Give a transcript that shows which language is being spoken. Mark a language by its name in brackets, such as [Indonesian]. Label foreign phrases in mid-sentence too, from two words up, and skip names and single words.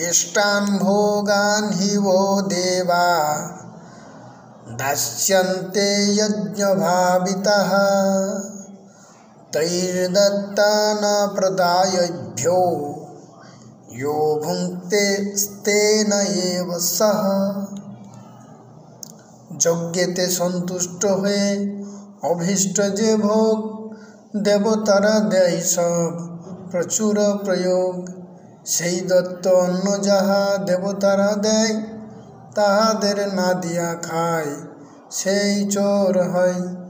[Sanskrit] इष्टान् भोगान् हि वो देवा दास्यन्ते यज्ञभावितः तैर्दत्तान् प्रदायभ्यो यो भुङ्क्ते तेन एव सः। [Bangla] যজ্ঞেতে সন্তুষ্ট হয়ে অভীষ্ট যে ভোগ দেবতারা দেয় সব প্রচুর প্রয়োগ, সেই দত্ত অন্ন যাহা দেবতারা দেয় তাহাদের না দিয়া খায় সেই চোর হয়।